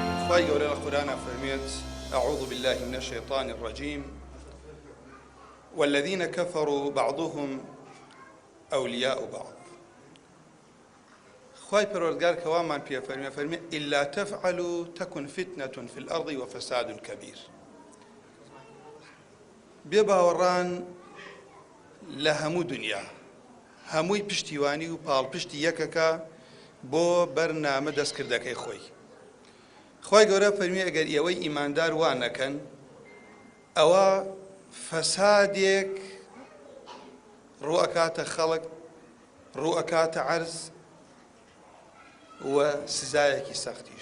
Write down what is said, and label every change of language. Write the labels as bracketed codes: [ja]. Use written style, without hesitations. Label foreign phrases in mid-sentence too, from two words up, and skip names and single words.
[ckb] خی گەورە لە قورآنە فەرمێت [ar] أعوذ بالله من الشيطان الرجيم والذين كفروا بعضهم أولياء بعض. [ckb] خی پەروەردگار کەوامان پێ فەرمێ [ar] إلا تفعلوا تكن فتنة في الأرض وفساد كبير. [ckb] بێ باوەڕان لە هەموو دنیا هەمووی پشتیوانی و پاڵپشتی یەکەکە بۆ بەرنامە دەستکردەکەی خۆی. خی گەورە فەرمی ئەگەر ئێوەی ئیماندار وا نەکەن ئەوە فەسادێک ڕوئەکاتە خەڵک، ڕوئەکاتە عەرز و سزایەکی سەختیش.